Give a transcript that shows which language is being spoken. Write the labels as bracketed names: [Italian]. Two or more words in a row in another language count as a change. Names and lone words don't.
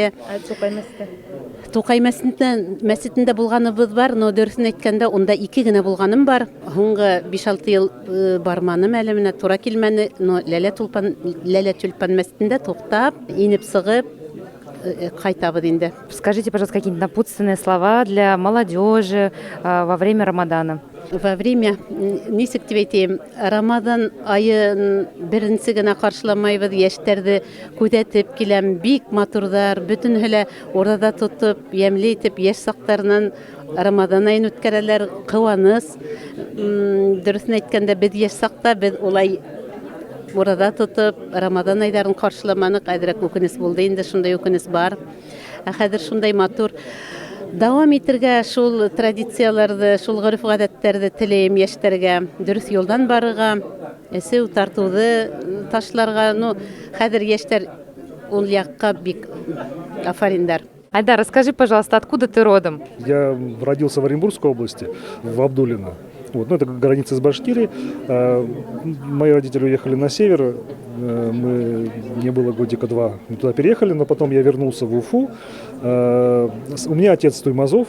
[Bashkir] Туҡай мәсетендә булғаныбыҙ бар, но дөрөҫөн әйткәндә, унда 2 генә булғаным бар. Һуңғы 5-6 йыл барманым әле, менә тура килмәне, но Ләлә Тюльпан мәсетендә туҡтап, инеп сығып, ҡайтабыҙ инде. [Russian] Скажите, пожалуйста, какие-нибудь напутственные слова для молодежи во время Рамадана. Во время, [Bashkir] нисек тип әйтәйем, Рамадан айын беренсе генә ҡаршыламайбыҙ, йәштәрҙе күҙәтеп киләм, бик матурҙар, бөтөнһө лә урада тотоп, йәмле итеп, йәш саҡтарынан Рамадан айын үткәрәләр, ҡыуаныс. Дөрөҫөн әйткәндә, беҙ йәш саҡта, беҙ улай урада тотоп, Рамадан айҙарын ҡаршыламаныҡ, әҙерәк үкенес булды инде, шундай үкенес бар. Хәҙер шундай матур дауам итергә, шул традицияларҙы, шул ғөрөф-ғәҙәттәрҙе теләйем йәштәргә, дөрөҫ юлдан барырға, әсеү тартыуҙы ташларға. Ну, хәҙер йәштәр ул яҡҡа бик афариндар. [Russian] Айдар, расскажи, пожалуйста, откуда ты родом? Я родился в Оренбургской области, в Абдулино. Вот, ну, это граница с Башкирией. Мои родители уехали на север. Мне было годика 2. Мы туда переехали, но потом я вернулся в Уфу. У меня отец Туймазов.